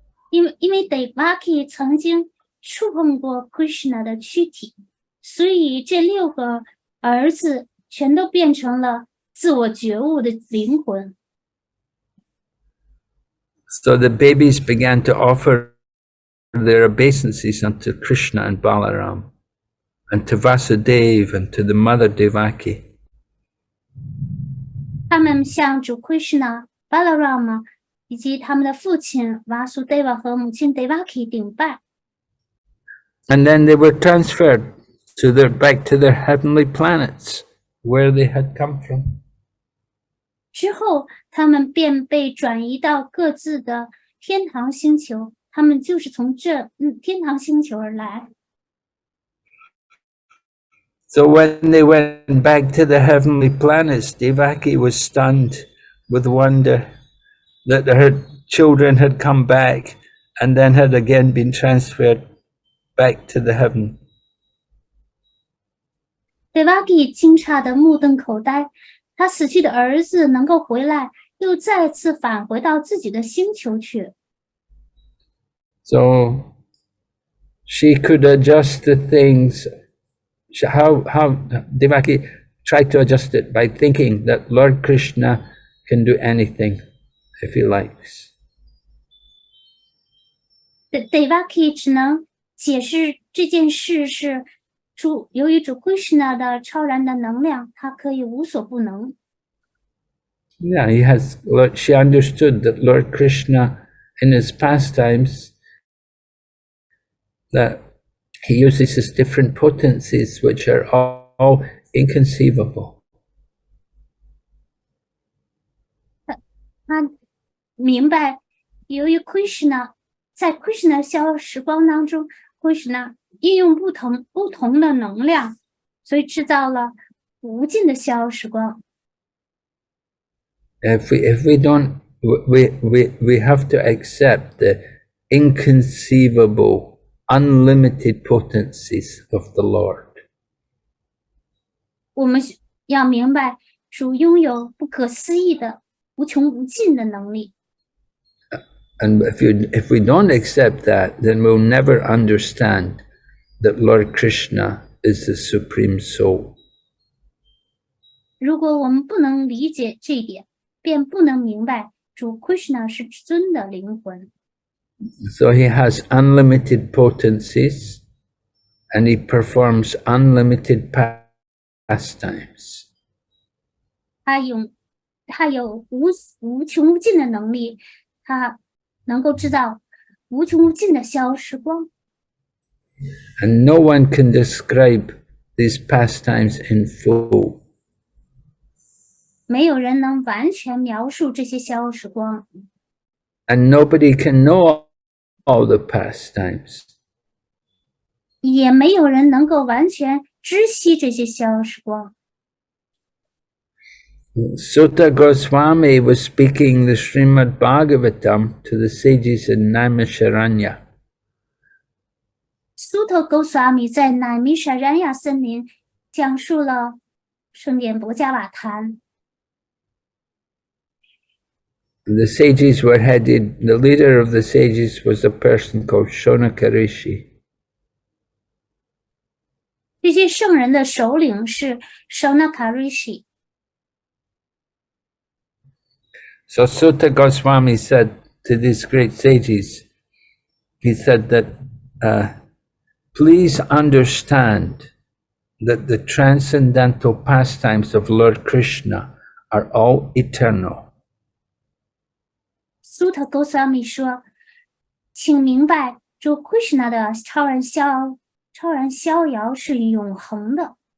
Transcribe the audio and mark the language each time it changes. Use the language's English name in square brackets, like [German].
[Chinese] 因为 Devaki 曾经触碰过 Krishna 的躯体，所以这6个儿子全都变成了自我觉悟的灵魂。 [English] So the babies began to offer their obeisances unto Krishna and Balaram, and to Vasudeva and to the mother Devaki. [Chinese] 他们向主 Krishna、Balarama 以及他们的父亲 Vasudeva 和母亲 Devaki 顶拜。 [English] And then they were transferred back to their heavenly planets, where they had come from. [Chinese] 之后，他们便被转移到各自的天堂星球，他们就是从这天堂星球而来。 [English] So when they went back to the heavenly planets, Devaki was stunned with wonder that her children had come back and then had again been transferred back to the heaven. [Chinese] Devaki 惊诧的目瞪口呆，他死去的儿子能够回来，又再次返回到自己的星球去。 [English] So she could adjust the things. How Devaki tried to adjust it by thinking that Lord Krishna can do anything if he likes. [Chinese] Devaki 只能解释这件事是由于主 Krishna 的超然的能量，他可以无所不能。 [English] Yeah, she understood that Lord Krishna, in his pastimes, that he uses his different potencies, which are all inconceivable. [Chinese] 他明白，由于 Krishna 在 Krishna 逍遥时光当中 ，Krishna 运用不同的能量，所以制造了无尽的逍遥时光。 [English] If we don't, we have to accept the inconceivable, unlimited potencies of the Lord. [Chinese] 我们要明白，主拥有不可思议的、无穷无尽的能力。 [English] And if we don't accept that, then we'll never understand that Lord Krishna is the Supreme Soul. [Chinese] 如果我们不能理解这一点，便不能明白主 Krishna 是至尊的灵魂。 [English] So he has unlimited potencies, and he performs unlimited pastimes. [Chinese] 他有无穷无尽的能力，他能够制造无穷无尽的逍遥时光。 [English] And no one can describe these pastimes in full. [Chinese] 没有人能完全描述这些逍遥时光。 [English] And nobody can know all the pastimes. [Chinese] 也没有人能够完全知悉这些逍遥时光。 [English] Sutta Goswami was speaking the Srimad Bhagavatam to the sages in Naimisharanya. [Chinese] Sutta Goswami 在乃弥沙然亚森林讲述了圣典博伽瓦坛。 [English] The sages were headed, the leader of the sages was a person called Shonaka Rishi. [Chinese] 这些圣人的首领是 Shaunaka Rishi。 [English] So Sutta Goswami said to these great sages, he said that, please understand that the transcendental pastimes of Lord Krishna are all eternal. [Chinese] Sutta Goswami 说，请明白，主 Krishna 的超然逍遥是永恒的。